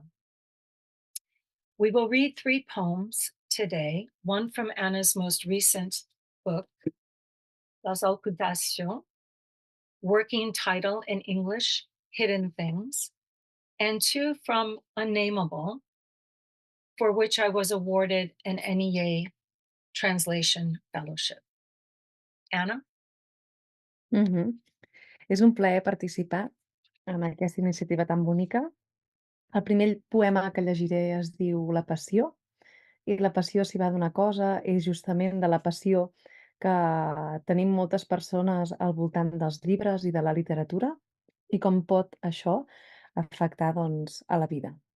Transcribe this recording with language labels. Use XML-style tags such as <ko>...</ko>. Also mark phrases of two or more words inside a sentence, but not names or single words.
<en>We will read 3 poems today, one from Anna's most recent book, Las Ocultations, working title in English, Hidden Things, and 2 from Unnamable, for which I was awarded an NEA Translation Fellowship. Anna?</en> <ca>És un plaer participar en aquesta iniciativa tan bonica. El primer poema que llegiré es diu La passió, i la passió, si va d'una cosa, és justament de la passió que tenim moltes persones al voltant dels llibres i de la literatura, i com pot això afectar, doncs, a la vida.</ca>